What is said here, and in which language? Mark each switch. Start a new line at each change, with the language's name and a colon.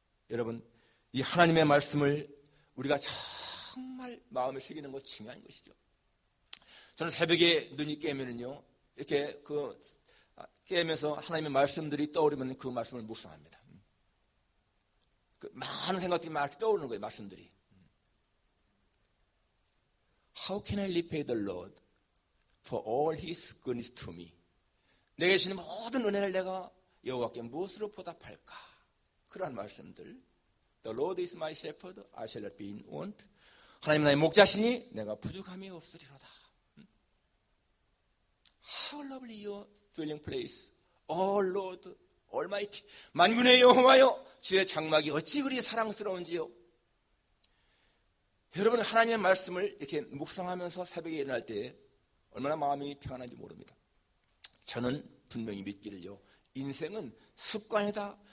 Korean: 여러분 이 하나님의 말씀을 우리가 정말 마음에 새기는 것 중요한 것이죠. 저는 새벽에 눈이 깨면은요 이렇게 깨면서 하나님의 말씀들이 떠오르면 그 말씀을 묵상합니다. 많은 생각들이 막 떠오르는 거예요. 말씀들이.
English: How can I repay the Lord for all His goodness to me?
Korean: 내게 주신 모든 은혜를 내가 여호와께 무엇으로 보답할까? 그러한 말씀들.
English: The Lord is my shepherd, I shall not be in want.
Korean: 하나님 나의 목자시니 내가 부족함이 없으리로다.
English: How lovely your dwelling place, O Lord Almighty.
Korean: 만군의 여호와여, 주의 장막이 어찌 그리 사랑스러운지요. 여러분 하나님의 말씀을 이렇게 묵상하면서 새벽에 일어날 때 얼마나 마음이 평안한지 모릅니다. 저는 분명히 믿기를요. 인생은 습관이다.